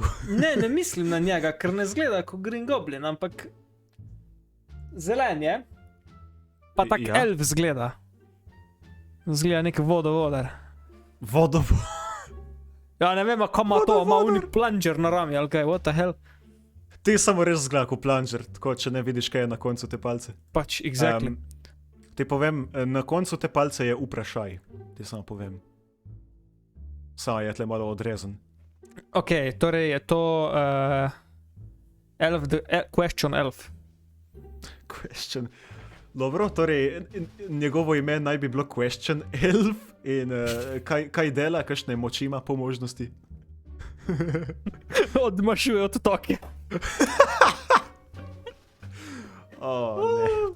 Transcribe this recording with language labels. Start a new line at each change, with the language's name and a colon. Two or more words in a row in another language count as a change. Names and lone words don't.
Slovenian: Ne mislim na njega, ker ne zgleda kot Green Goblin, ampak zelen je. Pa tak Ja. elf zgleda. Zgleda nek vodovodar. Vodovo. Ja, ne vem, kam ima to, ima unik plunger na rami, ali kaj,
English: what the hell?
Slovenian: Ti samo res zgleda kot plunger, tako če ne vidiš, kaj je na koncu te palce. Pač, exactly. Ti povem, na koncu te palce je vprašaj. Ti samo povem. Samo je tle malo odrezen. Ok, torej je to
English: question elf.
Slovenian: Question. Dobro, torej njegovo ime naj bi bilo Question Elf in kaj dela, kakšne moči ima po možnosti. Odmašuje od toke. Ne.